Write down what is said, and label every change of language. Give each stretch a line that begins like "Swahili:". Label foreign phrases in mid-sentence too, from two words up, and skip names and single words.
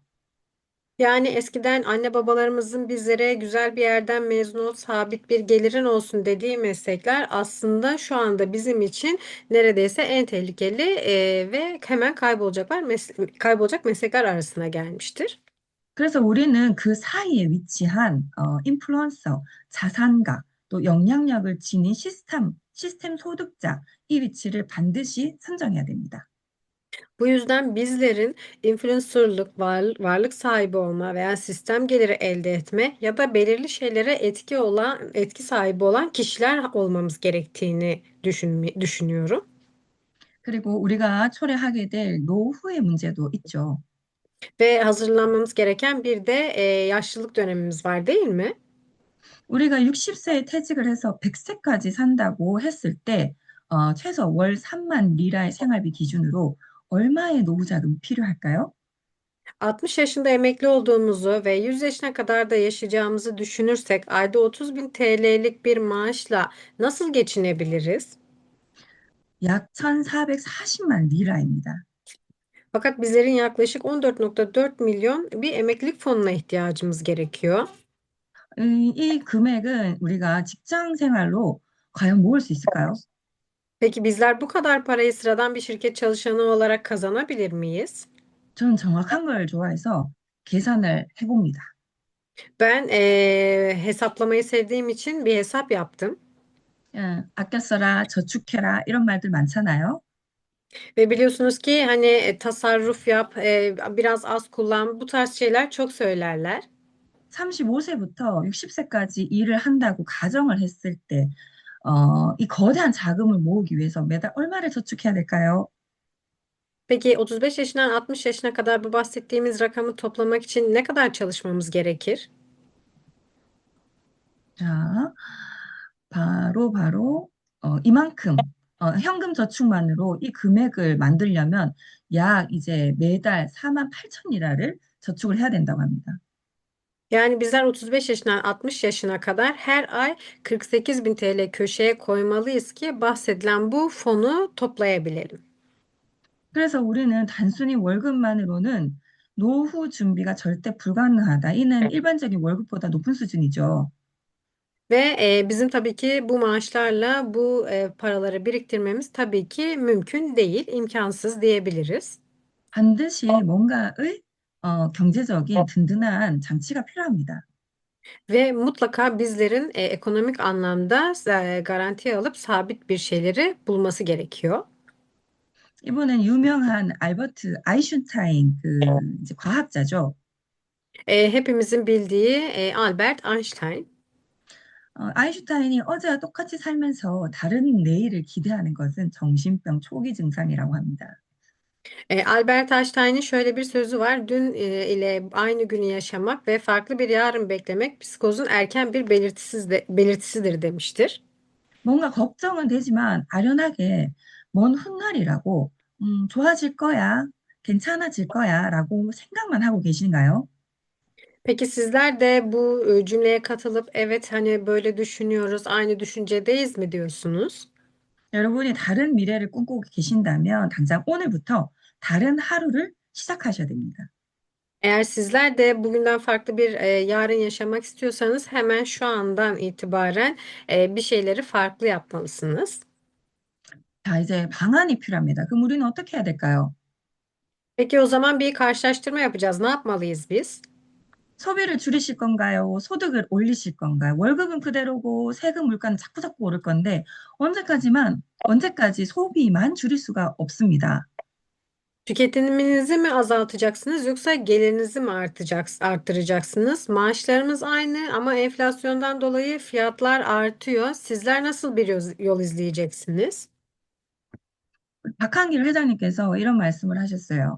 Turkish: Yani eskiden anne babalarımızın bizlere güzel bir yerden mezun ol, sabit bir gelirin olsun dediği meslekler aslında şu anda bizim için neredeyse en tehlikeli ve hemen kaybolacak meslekler arasına gelmiştir.
Korean: 그래서 우리는 그 사이에 위치한 인플루언서, 자산가, 또 영향력을 지닌 시스템 소득자 이 위치를 반드시 선정해야 됩니다.
Turkish: Bu yüzden bizlerin influencerlık, varlık sahibi olma veya sistem geliri elde etme ya da belirli şeylere etki sahibi olan kişiler olmamız gerektiğini düşünüyorum.
Korean: 그리고 우리가 초래하게 될 노후의 문제도 있죠.
Turkish: Ve hazırlanmamız gereken bir de yaşlılık dönemimiz var değil mi?
Korean: 우리가 60세에 퇴직을 해서 100세까지 산다고 했을 때, 최소 월 3만 리라의 생활비 기준으로 얼마의 노후 자금이 필요할까요?
Turkish: 60 yaşında emekli olduğumuzu ve 100 yaşına kadar da yaşayacağımızı düşünürsek ayda 30 bin TL'lik bir maaşla nasıl geçinebiliriz?
Korean: 약 1,440만 리라입니다.
Turkish: Fakat bizlerin yaklaşık 14,4 milyon bir emeklilik fonuna ihtiyacımız gerekiyor.
Korean: 이 금액은 우리가 직장 생활로 과연 모을 수 있을까요?
Turkish: Peki bizler bu kadar parayı sıradan bir şirket çalışanı olarak kazanabilir miyiz?
Korean: 저는 정확한 걸 좋아해서 계산을 해봅니다.
Turkish: Ben hesaplamayı sevdiğim için bir hesap yaptım.
Korean: 아껴 써라, 저축해라 이런 말들 많잖아요.
Turkish: Ve biliyorsunuz ki hani tasarruf yap, biraz az kullan bu tarz şeyler çok söylerler.
Korean: 35세부터 60세까지 일을 한다고 가정을 했을 때, 이 거대한 자금을 모으기 위해서 매달 얼마를 저축해야 될까요?
Turkish: Peki 35 yaşından 60 yaşına kadar bu bahsettiğimiz rakamı toplamak için ne kadar çalışmamız gerekir?
Korean: 자, 바로 이만큼 현금 저축만으로 이 금액을 만들려면 약 이제 매달 4만 8천 리라를 저축을 해야 된다고 합니다.
Turkish: Yani bizler 35 yaşından 60 yaşına kadar her ay 48 bin TL köşeye koymalıyız ki bahsedilen bu fonu toplayabilelim.
Korean: 그래서 우리는 단순히 월급만으로는 노후 준비가 절대 불가능하다. 이는 일반적인 월급보다 높은 수준이죠.
Turkish: Ve bizim tabii ki bu maaşlarla bu paraları biriktirmemiz tabii ki mümkün değil, imkansız diyebiliriz.
Korean: 반드시 뭔가의 경제적인 든든한 장치가 필요합니다.
Turkish: Ve mutlaka bizlerin ekonomik anlamda garantiye alıp sabit bir şeyleri bulması gerekiyor.
Korean: 이분은 유명한 알버트 아인슈타인 이제 과학자죠.
Turkish: Hepimizin bildiği Albert Einstein.
Korean: 아인슈타인이 어제와 똑같이 살면서 다른 내일을 기대하는 것은 정신병 초기 증상이라고 합니다.
Turkish: Albert Einstein'ın şöyle bir sözü var. Dün ile aynı günü yaşamak ve farklı bir yarın beklemek psikozun erken bir belirtisidir demiştir.
Korean: 뭔가 걱정은 되지만 아련하게 먼 훗날이라고 좋아질 거야, 괜찮아질 거야라고 생각만 하고 계신가요?
Turkish: Peki sizler de bu cümleye katılıp evet hani böyle düşünüyoruz, aynı düşüncedeyiz mi diyorsunuz?
Korean: 여러분이 다른 미래를 꿈꾸고 계신다면 당장 오늘부터 다른 하루를 시작하셔야 됩니다.
Turkish: Eğer sizler de bugünden farklı bir yarın yaşamak istiyorsanız hemen şu andan itibaren bir şeyleri farklı yapmalısınız.
Korean: 자, 이제 방안이 필요합니다. 그럼 우리는 어떻게 해야 될까요?
Turkish: Peki o zaman bir karşılaştırma yapacağız. Ne yapmalıyız biz?
Korean: 소비를 줄이실 건가요? 소득을 올리실 건가요? 월급은 그대로고 세금 물가는 자꾸자꾸 오를 건데 언제까지 소비만 줄일 수가 없습니다.
Turkish: Tüketiminizi mi azaltacaksınız yoksa gelirinizi mi arttıracaksınız? Maaşlarımız aynı ama enflasyondan dolayı fiyatlar artıyor. Sizler nasıl bir yol izleyeceksiniz?
Korean: 박한길 회장님께서 이런 말씀을 하셨어요.